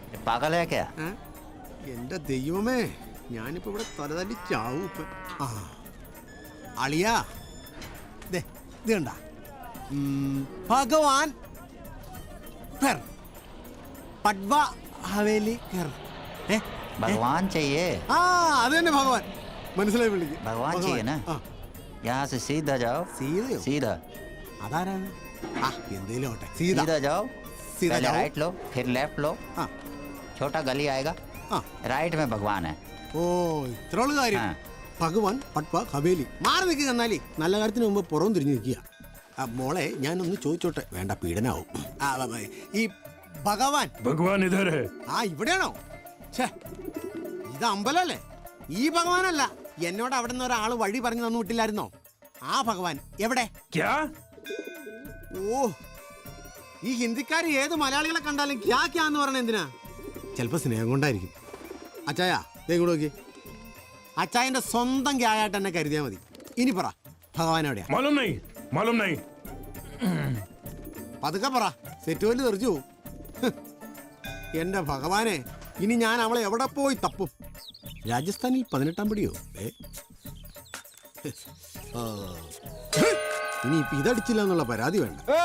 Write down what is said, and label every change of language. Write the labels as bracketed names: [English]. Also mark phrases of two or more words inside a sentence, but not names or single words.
[Malayalam] എന്റെ ദൈവമേ, ഞാനിപ്പോ ഇവിടെ തലതല്ലി ചാവും ഇപ്പൊ. ആ അളിയാ, ഇത് കണ്ട ഭഗവാൻ പട്വ ഹവേലി [Hindi] भगवान चाहिए। [Malayalam] ആ അത് തന്നെ ഭഗവാൻ. മനസ്സിലായി വിളിക്കും. [Hindi] भगवान चाहिए ना? यहाँ से सीधा जाओ। [Malayalam] സീതയോ? [Hindi] सीधा [Malayalam] അതാരാണ്? ആ എന്തേലും ആവട്ടെ. [Hindi] सीधा जाओ। सीधा पहले जाओ। राइट लो, फिर लेफ्ट लो। हाँ। छोटा गली आएगा, राइट में भगवान है। [Malayalam] ഓ ഇത്രയുള്ള കാര്യം. ഭഗവാൻ പട്വ ഹവേലി. മാറി നിൽക്കുക. എന്നാലേ നല്ല കാര്യത്തിന് മുമ്പ് പുറം തിരിഞ്ഞു നിൽക്കുക. മോളെ ഞാനൊന്ന് ചോദിച്ചോട്ടെ? വേണ്ട, പീഡനാവും. ഈ ഭഗവാൻ [Hindi] भगवान इधर है। [Malayalam] ആ ഇവിടെയാണോ? ഛേ, ഇത് അമ്പലല്ലേ? ഈ ഭഗവാനല്ല. എന്നോട് അവിടെ നിന്ന് ഒരാൾ വഴി പറഞ്ഞു തന്നു വിട്ടില്ലായിരുന്നോ? ആ ഭഗവാൻ എവിടെ? [Hindi] क्या? [Malayalam] ഓ, ഈ ഹിന്ദിക്കാർ ഏത് മലയാളികളെ കണ്ടാലും [Hindi] क्या क्या [Malayalam] എന്ന് പറഞ്ഞ എന്തിനാ? ചിലപ്പോ സ്നേഹം കൊണ്ടായിരിക്കും. അച്ചായ ഇങ്ങോട്ട് നോക്കി. അച്ചായന്റെ സ്വന്തം ക്യായായിട്ട് എന്നെ കരുതിയാൽ മതി. ഇനി പറ, ഭഗവാൻ എവിടെയാ? [Hindi] मालूम नहीं, मालूम नहीं। [Malayalam] പതുക്കെ പറ, സെറ്റ് വല്ലു തെറിച്ചു പോവും. എന്റെ ഭഗവാനെ, ഇനി ഞാൻ അവളെ എവിടെ പോയി തപ്പും? രാജസ്ഥാനിൽ 18-ാം പടിയോ? ഇനി ഇപ്പൊ ഇതടിച്ചില്ല എന്നുള്ള പരാതി വേണ്ട.